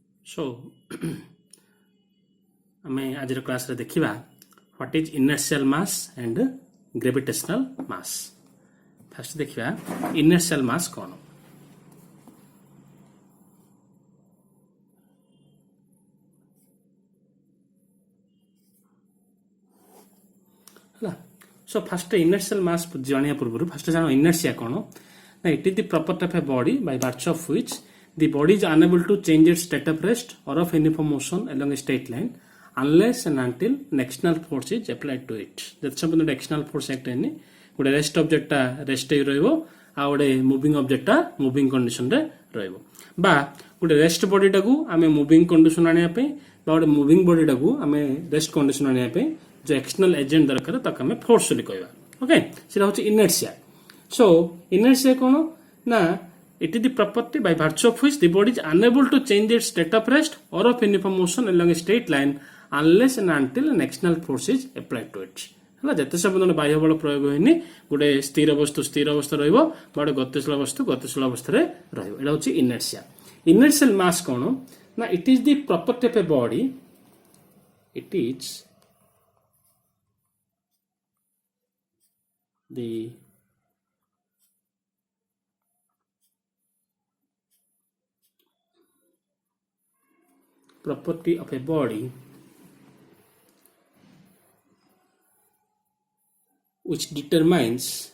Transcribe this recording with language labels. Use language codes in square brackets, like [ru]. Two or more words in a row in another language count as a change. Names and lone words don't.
[en] So [or] ଆମେ ଆଜିର କ୍ଲାସରେ ଦେଖିବା [en] what is inertial mass and gravitational mass. [or] ଫାର୍ଷ୍ଟ ଦେଖିବା [en] inertial mass [or] କ'ଣ. ହେଲା. [en] So first inertial mass [or] ଜାଣିବା ପୂର୍ବରୁ [en] ଫାର୍ଷ୍ଟ ଜାଣ inertia କ'ଣ. ନା it is the property of a body by virtue of which the body is unable to change its state of rest or of uniform motion along a straight line unless and until an external force is applied to it. That suppose the external force act any [or] ଗୋଟେ [en] rest object [or] ଟା rest ରେ ରହିବ ଆଉ ଗୋଟେ [en] moving object [or] ଟା [en] moving condition [or] ରେ ରହିବ ବା ଗୋଟେ [en] rest body [or] ଟାକୁ ଆମେ [en] moving condition [or] ଆଣିବା ପାଇଁ ବା ଗୋଟେ [en] moving body [or] ଟାକୁ ଆମେ [en] rest condition [or] ଆଣିବା ପାଇଁ जो [en] external agent [or] ଦରକାର ତାକୁ ଆମେ force ବୋଲି କହିବା. ଓକେ, ସେଟା ହେଉଛି inertia. [en] So inertia [or] କ'ଣ ନା [en] it is the property by virtue of which the body is unable to change its state of rest or of uniform motion along a straight line unless and until an external force is applied to it. [or] ହେଲା, ଯେତେ ପର୍ଯ୍ୟନ୍ତ ବାହ୍ୟ ବଳ ପ୍ରୟୋଗ ହେଇନି ଗୋଟେ ସ୍ଥିର ବସ୍ତୁ ସ୍ଥିର ଅବସ୍ଥା ରହିବ ବା ଗୋଟେ ଗତିଶୀଳ ବସ୍ତୁ ଗତିଶୀଳ ଅବସ୍ଥାରେ ରହିବ. ଏଇଟା ହେଉଛି [en] inertia. Inertial mass [or] କ'ଣ ନା [en] it is the property of a body. It is the property of a body which determines